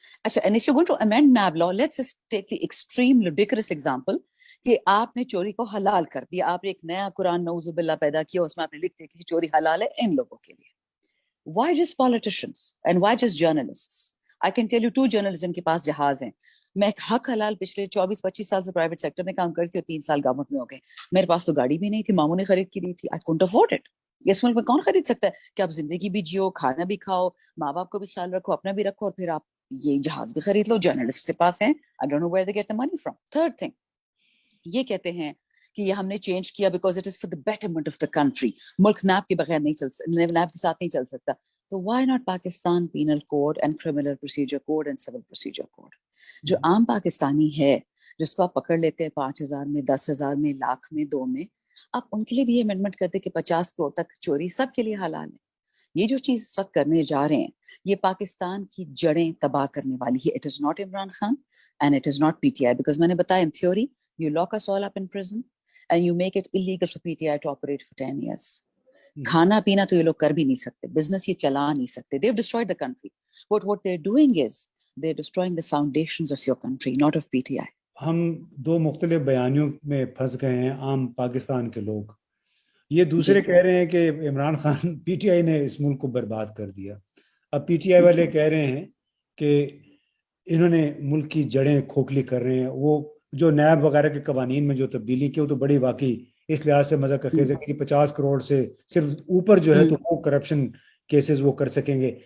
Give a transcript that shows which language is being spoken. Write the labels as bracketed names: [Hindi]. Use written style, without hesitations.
[Urdu] اچھا, [English] and if you're going to amend NAB law, let's just take the extreme ludicrous example [Urdu] کہ آپ نے چوری کو حلال کر دیا, آپ نے ایک نیا قرآن نعوذ باللہ پیدا کیا, اس میں آپ نے لکھ دیا کہ چوری حلال ہے ان لوگوں کے لیے. [English] Why just politicians and why just journalists? I can tell you 2 journalists [Urdu] جن کے پاس جہاز ہیں. میں حق حلال پچھلے 24-25 سال سے پرائیویٹ سیکٹر میں کام کرتی ہوں, 3 سال گورنمنٹ میں ہو گئے. میرے پاس تو گاڑی بھی نہیں تھی, ماموں نے خرید کی دی تھی. [English] I couldn't afford it. [Urdu] اس ملک میں کون خرید سکتا ہے کہ آپ زندگی بھی جیو, کھانا بھی کھاؤ, ماں باپ کو بھی خیال رکھو, اپنا بھی رکھو, اور پھر آپ یہ جہاز بھی خرید لو. جرنلسٹ کے پاس ہیں. [English] I don't know where they get the money from. Third thing, [Urdu] یہ کہتے ہیں کہ یہ ہم نے چینج کیا [English] because it is for the betterment of the country. [Urdu] Malik NAB کے بغیر نہیں چل سکتا, نیب کے ساتھ نہیں چل سکتا. [English] تو why not Pakistan penal code and criminal procedure code and civil procedure code. [Urdu] جو عام پاکستانی ہے جس کو آپ پکڑ لیتے ہیں 5,000 میں 10,000 میں لاکھ میں 2 میں, آپ ان کے لیے بھی امینڈمنٹ کرتے کہ 50 کروڑ تک چوری سب کے لیے حلال ہے. یہ جو چیز اس وقت کرنے جا رہے ہیں یہ پاکستان کی جڑیں تباہ کرنے والی ہے. [English] it is not Imran Khan and it is not P T I, because [Urdu] میں نے بتایا [English] In theory you lock us all up in prison and you make it illegal for P T I to operate for 10 years. [Urdu] کھانا پینا تو یہ لوگ کر بھی نہیں سکتے, بزنس یہ چلا نہیں سکتے. [English] They've destroyed the country. What they're doing is they're destroying the foundations of your country, not of PTI. [Urdu] ہم دو مختلف بیانیوں میں پھنس گئے ہیں عام پاکستان کے لوگ. یہ دوسرے کہہ رہے ہیں کہ Imran Khan P T I نے اس ملک کو برباد کر دیا. اب پی ٹی آئی والے کہہ رہے ہیں کہ انہوں نے ملک کی جڑیں کھوکھلی کر رہے ہیں. وہ جو نیب وغیرہ کے قوانین میں جو تبدیلی کی وہ تو بڑی واقعی اس لحاظ سے مزہ کا خیز ہے کہ 50 کروڑ سے صرف اوپر جو ہے تو وہ کرپشن کیسز وہ کر سکیں گے.